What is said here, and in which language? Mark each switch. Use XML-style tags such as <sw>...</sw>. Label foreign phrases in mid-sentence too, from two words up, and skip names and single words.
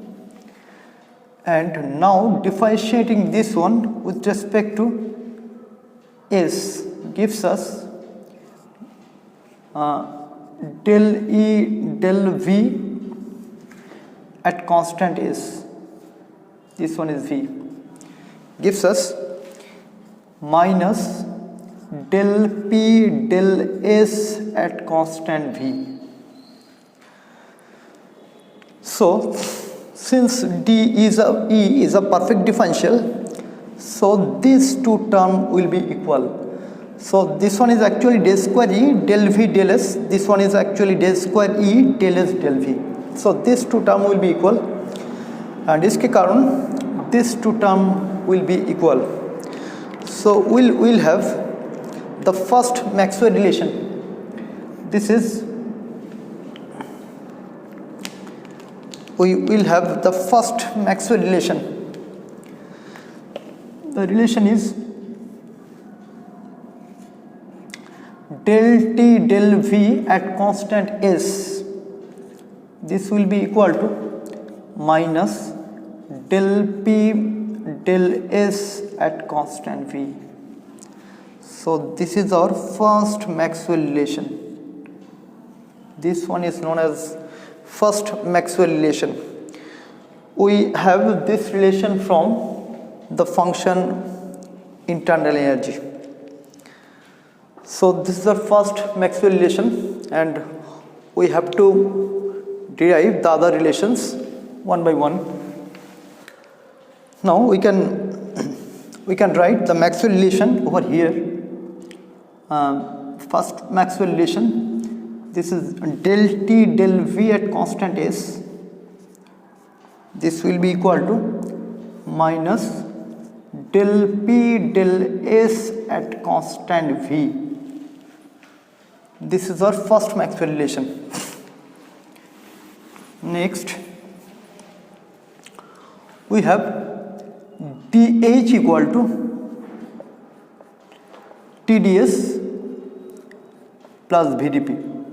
<en>And now differentiating this one with respect to S gives us del E del V at constant S. This one is V. Gives us minus del P del S at constant V. So since E is a perfect differential, so these two terms will be equal. So this one is actually del square E del V del S, this one is actually del square E del S del V. So these two terms will be equal, and</en> <hi>इसके कारण</hi> <en>these two terms will be equal. So we'll have the first Maxwell relation. This is, we will have the first Maxwell relation. The relation is del T del V at constant S. This will be equal to minus del P del S at constant V. So this is our first Maxwell relation. This one is known as first Maxwell relation. We have this relation from the function internal energy. So this is the first Maxwell relation, and we have to derive the other relations one by one. Now we can write the Maxwell relation over here. First Maxwell relation, this is del T del V at constant S. This will be equal to minus del P del S at constant V. This is our first Maxwell relation. Next, we have dH equal to TdS plus VdP.</en>